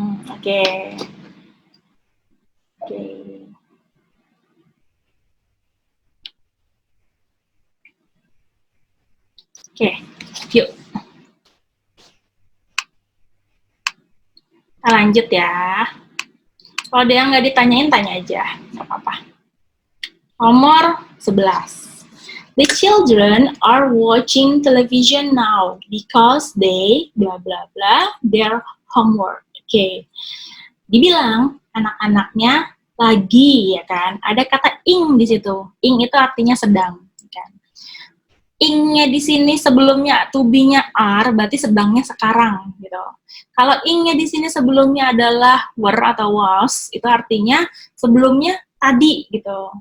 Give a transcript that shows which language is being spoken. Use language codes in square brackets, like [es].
[id] Oke. Oke, yuk. Kita lanjut ya. Kalau ada yang nggak ditanyain, tanya aja. Nggak apa-apa. Nomor 11. [en] The children are watching television now because they blah blah blah their homework. [id] Oke. Dibilang anak-anaknya lagi, ya kan. Ada kata ing di situ. Ing itu artinya sedang, kan. Ing-nya di sini sebelumnya to be-nya are, berarti sedangnya sekarang gitu. Kalau ing-nya di sini sebelumnya adalah were atau was, itu artinya sebelumnya tadi gitu.